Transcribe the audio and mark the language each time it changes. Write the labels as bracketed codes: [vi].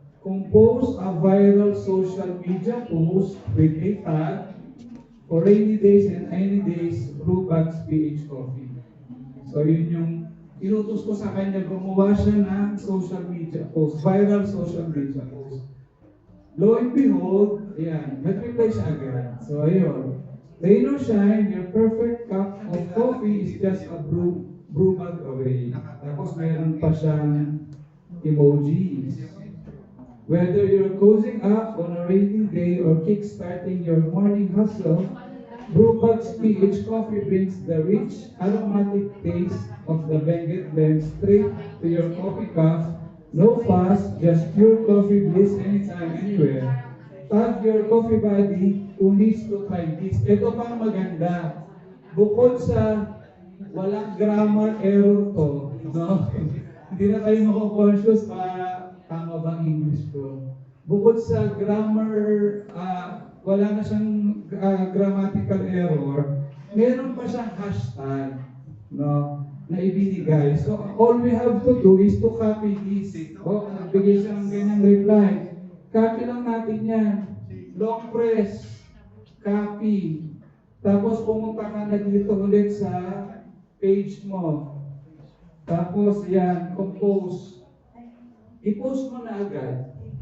[en] Compose a viral social media post with a tag for rainy days and any days, Brewbags PH Coffee. [tl] So yun yung inutos ko sa kanya, gumawa siya ng social media post, [en] viral social media post. Lo and behold, [tl] ayan, nag-reply siya agad. [en] So [tl] ayun, [en] rain or shine, your perfect cup of coffee is just a brewbag away. [tl] Tapos mayroon pa siyang emojis. [en] Whether you're cozying up on a rainy day or kickstarting your morning hustle, Brewbags PH Coffee brings the rich, aromatic taste of the Benguet blend straight to your coffee cup. No fuss, just pure coffee bliss anytime, anywhere. Tag your coffee buddy who needs to try this. [tl] Ito pang maganda. Bukod sa walang grammar error to, no? Hindi na kayo mako-conscious tama bang English ko. Bukod sa grammar, wala na siyang grammatical error, meron pa siyang hashtag, no, na ibinigay. [en] So, all we have to do is to copy this. [tl] Nagbigay siya ng ganyang reply. Copy lang natin yan. [en] Long press. Copy. [tl] Tapos pumunta ka na dito ulit sa page mo. Tapos yan, compose. I-post mo na agad.